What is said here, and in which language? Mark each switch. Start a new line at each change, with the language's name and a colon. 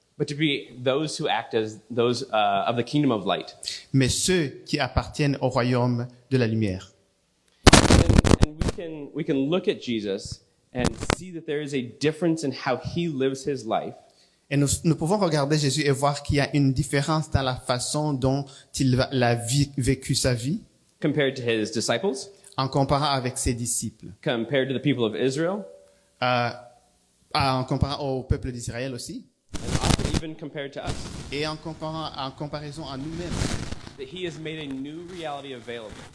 English: But to be those who act as those of the kingdom of light.
French: Mais ceux qui appartiennent au royaume de la lumière.
English: And we can look at Jesus and see that there is a difference in how he lives his life.
French: Et nous pouvons regarder Jésus et voir qu'il y a une différence dans la façon dont il a vécu sa vie.
English: Compared to his disciples.
French: En comparant avec ses disciples.
English: Compared to the people of Israel.
French: En comparant au peuple d'Israël aussi.
English: And often even compared to us.
French: Et en comparaison à nous-mêmes.
English: That he has made a new reality available.